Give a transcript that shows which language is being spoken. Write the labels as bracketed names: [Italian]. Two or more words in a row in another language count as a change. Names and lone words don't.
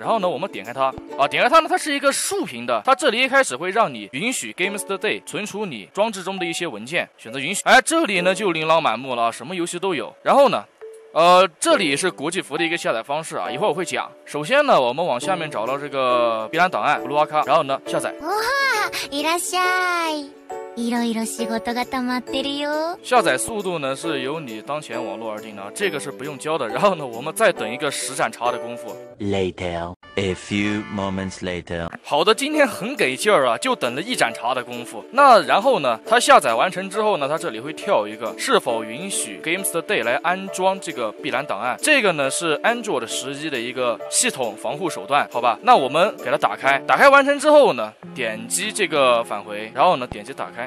[Chinese] 然后呢，我们点开它啊，点开它呢，它是一个竖屏的，它这里一开始会让你允许 GamesToday 存储你装置中的一些文件，选择允许。哎，这里呢就琳琅满目了，什么游戏都有。然后呢，这里是国际服的一个下载方式啊，一会儿我会讲。首先呢，我们往下面找到这个必然档案布鲁阿卡，然后呢下载。哇， [Japanese] いらっしゃい。いろいろ仕事が溜まってるよ。 [Chinese] 下载速度呢是由你当前网络而定的，这个是不用教的。然后呢，我们再等一个10盏茶的功夫。 [English] Later, a few moments later。 [Chinese] 好的，今天很给劲儿啊，就等了1盏茶的功夫。那然后呢，它下载完成之后呢，它这里会跳一个是否允许 GamesToday 来安装这个必然档案。这个呢是安卓的11的一个系统防护手段，好吧？那我们给它打开，打开完成之后呢，点击这个返回，然后呢点击打开。